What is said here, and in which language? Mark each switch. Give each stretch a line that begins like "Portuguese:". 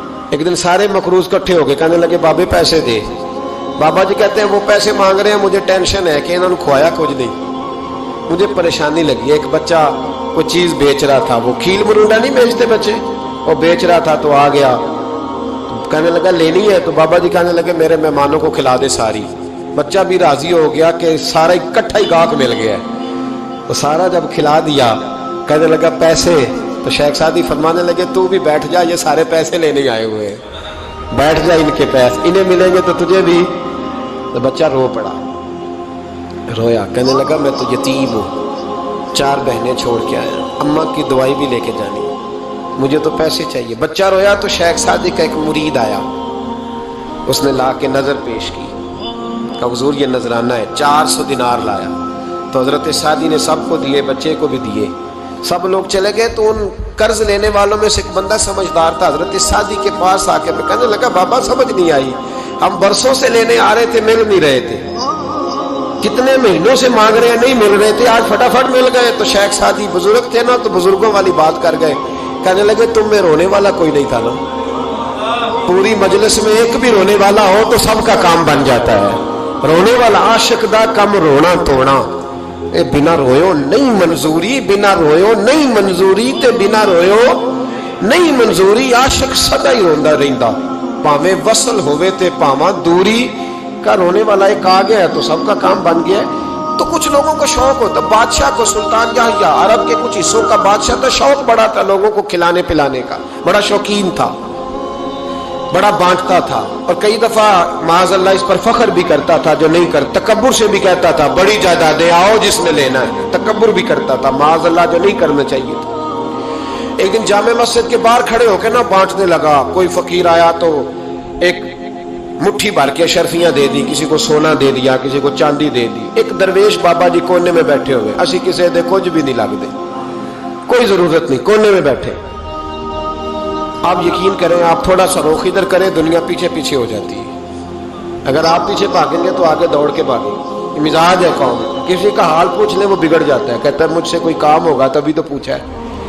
Urdu: ایک دن سارے مقروض کٹھے ہو گئے، کہنے لگے بابے پیسے دے. بابا جی کہتے ہیں وہ پیسے مانگ رہے ہیں، مجھے ٹینشن ہے کہ انہوں نے کھوایا کچھ نہیں، مجھے پریشانی لگی. ایک بچہ کوئی چیز بیچ رہا تھا، وہ کھیل مرونڈا نہیں بیچتے بچے، وہ بیچ رہا تھا تو آ گیا، کہنے لگا لینی ہے. تو بابا جی کہنے لگے میرے مہمانوں کو کھلا دے ساری. بچہ بھی راضی ہو گیا کہ سارا اکٹھا ہی گاہک مل گیا ہے. تو سارا جب کھلا دیا، کہنے لگا پیسے. تو شیخ سعدی فرمانے لگے تو بھی بیٹھ جا، یہ سارے پیسے لینے آئے ہوئے ہیں، بیٹھ جا، ان کے پیسے انہیں ملیں گے تو تجھے بھی. تو بچہ رو پڑا، رویا، کہنے لگا میں تو یتیم ہوں، 4 بہنیں چھوڑ کے آیا، اماں کی دوائی بھی لے کے جانی، مجھے تو پیسے چاہیے. بچہ رویا تو شیخ سعدی کا ایک مرید آیا، اس نے لا کے نظر پیش کی، کہا حضور یہ نذرانہ ہے. 400 دینار لایا. تو حضرت سعدی نے سب کو دیے، بچے کو بھی دیے. سب لوگ چلے گئے. تو ان قرض لینے والوں میں سے ایک بندہ سمجھدار تھا، حضرت سعدی کے پاس آ کے کہنے لگا بابا سمجھ نہیں آئی، ہم برسوں سے لینے آ رہے تھے، مل نہیں رہے تھے، کتنے مہینوں سے مانگ رہے ہیں نہیں مل رہے تھے، آج فٹافٹ مل گئے. تو شیخ سعدی بزرگ تھے نا، تو بزرگوں والی بات کر گئے. کہنے لگے تم میں رونے والا کوئی نہیں تھا نا، پوری مجلس میں ایک بھی رونے والا ہو تو سب کا کام بن جاتا ہے.
Punjabi: رونے والا عاشق دا کم رونا توڑا، اے بنا رویو نہیں منظوری، بنا رویو نہیں منظوری تے بنا رویو نہیں منظوری. عاشق سدا ہی روندا رہندا، پاویں وصل ہوئے تے پاواں دوری.
Urdu: کا رونے والا ایک آ گیا تو سب کا کام بن گیا. تو کچھ لوگوں کو شوق ہوتا، بادشاہ کو سلطان یحییٰ عرب کے کچھ حصوں کا بادشاہ تھا، شوق بڑا تھا لوگوں کو کھلانے پلانے کا، بڑا شوقین تھا، بڑا بانٹتا تھا. اور کئی دفعہ معاذ اللہ اس پر فخر بھی کرتا تھا جو نہیں کر، تکبر سے بھی کہتا تھا بڑی جائیدادیں آؤ جس نے لینا ہے، تکبر بھی کرتا تھا معاذ اللہ جو نہیں کرنا چاہیے تھا. ایک دن جامع مسجد کے باہر کھڑے ہو کے نا بانٹنے لگا. کوئی فقیر آیا تو ایک مٹھی بھر کے اشرفیاں دے دی، کسی کو سونا دے دیا، کسی کو چاندی دے دی. ایک درویش بابا جی کونے میں بیٹھے ہوئے،
Punjabi: اسی کسی دے کچھ بھی نہیں لگ دے،
Urdu: کوئی ضرورت نہیں، کونے میں بیٹھے. آپ یقین کریں، آپ تھوڑا سا رخ ادھر کریں، دنیا پیچھے پیچھے ہو جاتی ہے. اگر آپ پیچھے بھاگیں گے تو آگے دوڑ کے بھاگیں. مزاج ہے قوم، کسی کا حال پوچھ لیں وہ بگڑ جاتا ہے، کہتا ہے مجھ سے کوئی کام ہوگا تبھی تو پوچھا ہے.